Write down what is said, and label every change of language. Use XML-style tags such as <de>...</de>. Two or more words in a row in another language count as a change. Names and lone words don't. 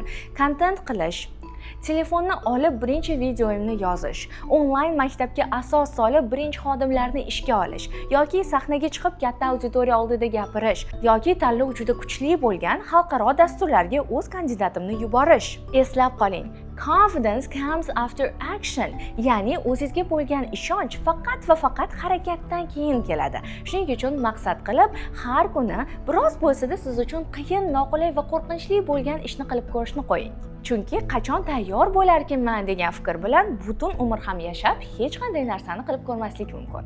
<uz>Kontent qilish, telefonni olib birinchi videoimni yozish, onlayn maktabga asos solib birinchi xodimlarni ishga olish yoki sahnaga chiqib katta auditoriya oldida gapirish yoki tanlov juda kuchli bo'lgan xalqaro dasturlarga o'z kandidatimni yuborish. Eslab qoling,</uz> <en>confidence comes after action,</en> <uz>ya'ni o'zingizga bo'lgan ishonch faqat va faqat harakatdan keyin keladi. Shuning uchun maqsad qilib, har kuni biroz bo'lsa-da siz uchun qiyin, noqulay va qo'rqinchli bo'lgan ishni qilib ko'rishni qo'ying. Chunki qachon tayyor bo'larkanman degan fikr bilan butun umr ham yashab, hech qanday narsani qilib ko'rmaslik mumkin.</uz>